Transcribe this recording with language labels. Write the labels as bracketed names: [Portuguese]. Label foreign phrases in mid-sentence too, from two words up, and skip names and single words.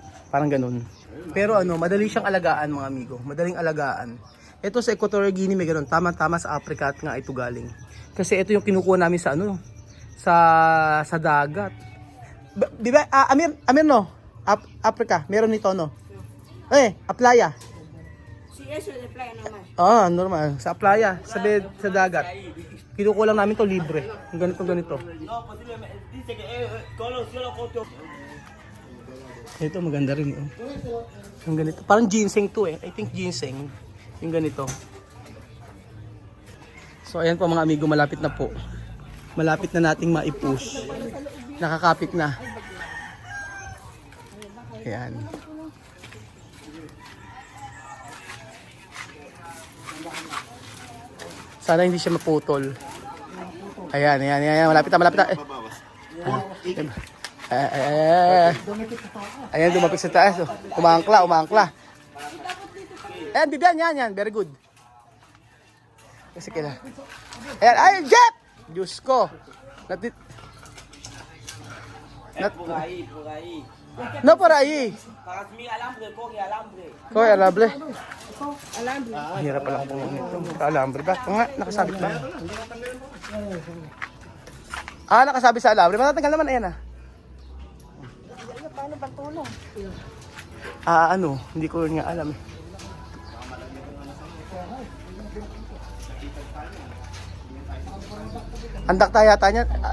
[Filipino] Parang ganun. Pero ano, madali siyang alagaan mga amigo. Madaling alagaan. Ito sa Equatorial Guinea may ganun. Tama-tama sa Africa at nga ito galing. Kasi ito yung kinukuha namin sa ano, sa dagat. Di ba, Amir no? Africa, meron nito no? Playa. [Spanish] Si eso de playa naman. [Filipino] Normal. Sa playa, sa dagat. Kinukuha lang namin to libre. Yung ganito. Ito maganda rin. Yung ganito. Parang ginseng to eh. [English] I think [Filipino] ginseng. Yung ganito. So ayan po mga amigo, malapit na po. Malapit na nating maipush. Nakakapit na. Ayan. Sana hindi siya maputol. Ayan. Malapit na. Ayan, dumapit sa taas. Umangkla. Ayan, Bibian, yan. [English] Very good. [Filipino] Kasi kailan. Ayan, Jeff! Diyos ko. [Spanish] No por ahí. [Filipino] Koy, alambre. Hirap pala kung ito. Alambre ba? Nga, nakasabit ba? Nakasabit sa alambre. Matatanggal naman, ayan Paano ba tulong? Hindi ko nga alam. Andak tayo yata niyan.